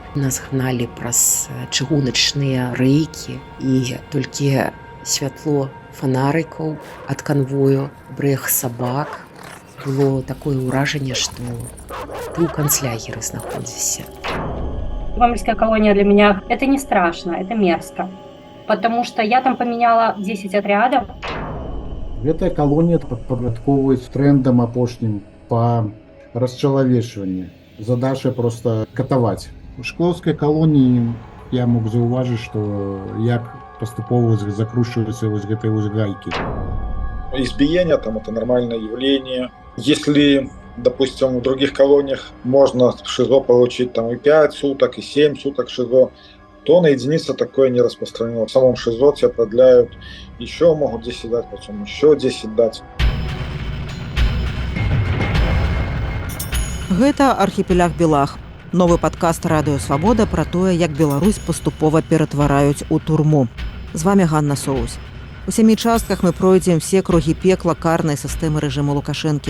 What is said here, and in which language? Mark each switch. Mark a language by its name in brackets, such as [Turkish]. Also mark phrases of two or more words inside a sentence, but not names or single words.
[Belarusian] Нас гналі праз чыгуначныя рэйкі, і толькі святло фонарыкаў ад канвою, брэх сабак. Было такое ўражанне, што ты ў канцлягеры знаходзішся. [Russian] Гомельская колония для меня это не страшно, это мерзко. Потому что я там поменяла 10 отрядов. [Belarusian] Гэтая калонія падпарадкоўваюць трендам апошнім па расчалавечванні. Задача проста катаваць. У шклоўскай калоніі я мог заўважыць, што як паступова закручиваются гэтыя гайкі. [Russian] Избиение там это нормальное явление. Если, допустим, в других колониях можно в ШИЗО получить там и 5 суток, и 7 суток ШИЗО, то на единице такое не распространено. В самом ШИЗО тебя продляют, еще могут 10 дать, потом еще 10 дать. [Belarusian] Гэта архіпеляг Белах. Новы падкаст Радыё Свабода пра тое, як Беларусь паступова ператвараюць у турму. З вами Ганна Соус. У 7 частках мы пройдзем все кругі пекла карнай сістэмы рэжыму Лукашэнкі.